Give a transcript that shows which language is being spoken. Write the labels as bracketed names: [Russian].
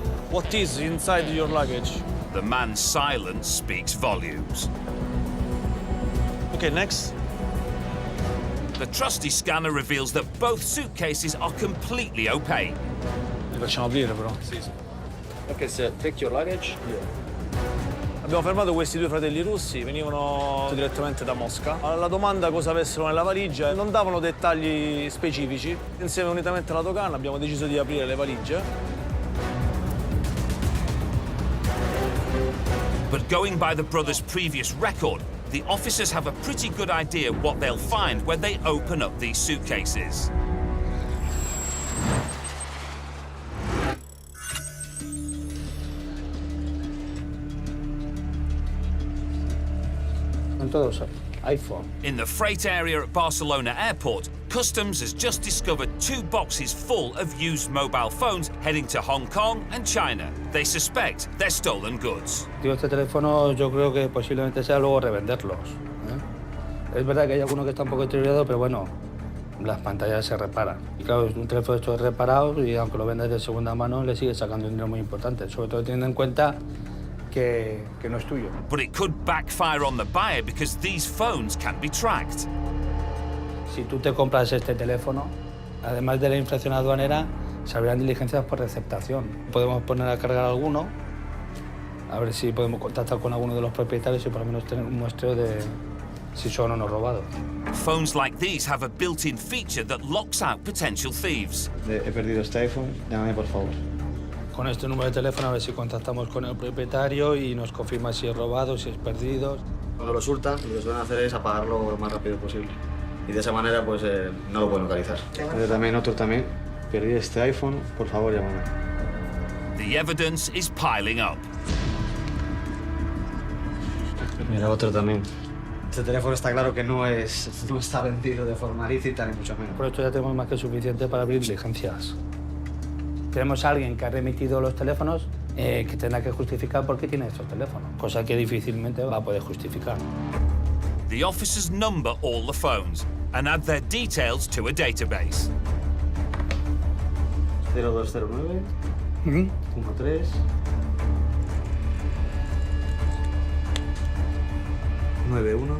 [English] What is inside your luggage? The man's silence speaks volumes. Okay, next. The trusty scanner reveals that both suitcases are completely opaque. [Italian] Li facciamo aprire, però. [English] Okay, sir. Take your luggage. [Italian] Abbiamo fermato questi due fratelli russi, venivano direttamente da Mosca. Alla domanda cosa avessero nella valigia non davano dettagli specifici. Insieme unitamente alla dogana abbiamo deciso di aprire le valigie. [English] But going by the brothers' previous record, the officers have a pretty good idea what they'll find when they open up these suitcases. [Spanish] Todos iPhone. [English] In the freight area at Barcelona Airport, Customs has just discovered 2 boxes full of used mobile phones heading to Hong Kong and China. They suspect they're stolen goods. [Spanish] Este teléfono yo creo que posiblemente sea luego revenderlos, ¿eh? Es verdad que hay alguno que está un poco deteriorado, pero bueno, las pantallas se reparan. Y claro, un teléfono de estos reparados y aunque lo vendas de segunda mano le sigue sacando un dinero muy importante, sobre todo teniendo en cuenta que no es tuyo. [English] But it could backfire on the buyer because these phones can be tracked. [Spanish] Si tú te compras este teléfono, además de la infracción aduanera, se abrirán diligencias por receptación. Podemos poner a cargar alguno, a ver si podemos contactar con alguno de los propietarios y por lo menos tener un muestreo de si son o no robados. [English] Phones like these have a built-in feature that locks out potential thieves. [Spanish] He perdido este iPhone, llámame por favor. Con este número de teléfono a ver si contactamos con el propietario y nos confirma si es robado, si es perdido. Cuando lo surtan, lo que suelen hacer es apagarlo lo más rápido posible. Y de esa manera, pues, no lo pueden localizar. Otro también. Perdí este iPhone, por favor, llámame. [English] The evidence is piling up. [Spanish] Mira, otro también. Este teléfono está claro que no está vendido de forma lícita, ni mucho menos. Por esto ya tenemos más que suficiente para abrir diligencias. Tenemos a alguien que ha remitido los teléfonos que tendrá que justificar por qué tiene estos teléfonos, cosa que difícilmente va a poder justificar. [English] The officers number all the phones and add their details to a database. 0209 13 91.